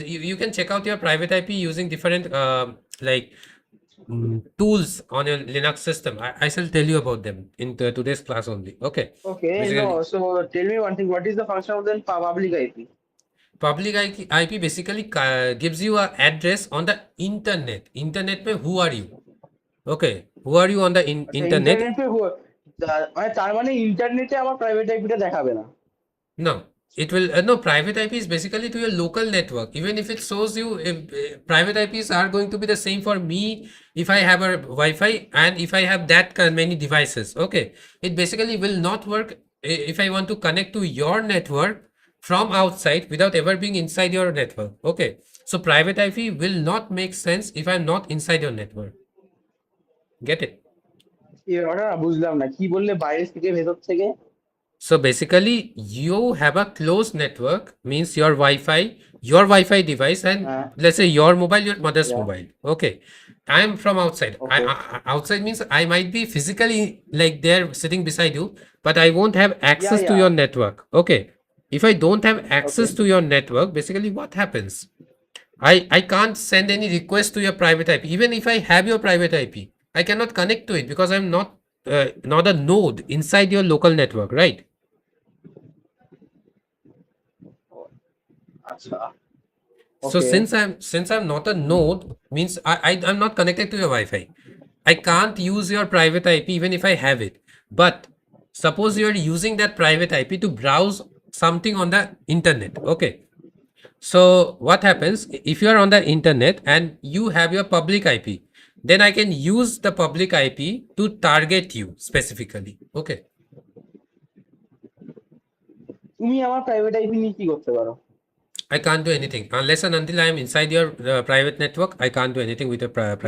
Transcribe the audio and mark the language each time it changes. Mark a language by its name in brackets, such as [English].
[English] You can check out your private IP using different like tools on your Linux system. I shall tell you about them in today's class only. Okay, Okay, basically no. So tell me one thing. What is the function of the public IP? public IP basically gives you a address on the internet. Internet [Hindi] में [English] who are you? Okay, who are you on the [Bangla] আচ্ছা [English] internet? [Bangla] ইন্টারনেটে মানে তার মানে ইন্টারনেটে আমার private আইপিটা দেখাবে না [English] No, it will no private IP is basically to your local network. Even if it shows you private IPs are going to be the same for me if I have a Wi-Fi and if I have that many devices. Okay, it basically will not work if I want to connect to your network from outside without ever being inside your network. Okay, so private IP will not make sense if I'm not inside your network. Get it? [Bangla] ওটা না বুঝলাম না কি বললে বাইরে থেকে ভেতর থেকে [English] So basically, you have a closed network, means your Wi-Fi device, and [Bangla] হ্যাঁ [English] let's say your mobile, your mother's yeah mobile. Okay, I'm from outside. Okay Outside means I might be physically like there sitting beside you, but I won't have yeah access to yeah your network. Okay, if I don't have okay access to your network, basically what happens? I can't send any request to your private IP. Even if I have your private IP, I cannot connect to it because I'm not a node inside your local network, right? [Bangla] আচ্ছা [English] So okay since I'm not a node, means I'm not connected to your Wi-Fi. I can't use your private IP even if I have it. But suppose you're using that private IP to browse something on the internet. Okay. So what happens if you are on the internet and you have your public IP? Then I can use the public IP to target you specifically. Okay. [Bangla] তুমি আমার private IP নিয়ে কি করতে পারো [English] I can't do anything unless and until I am inside your private network. I can't do anything with your private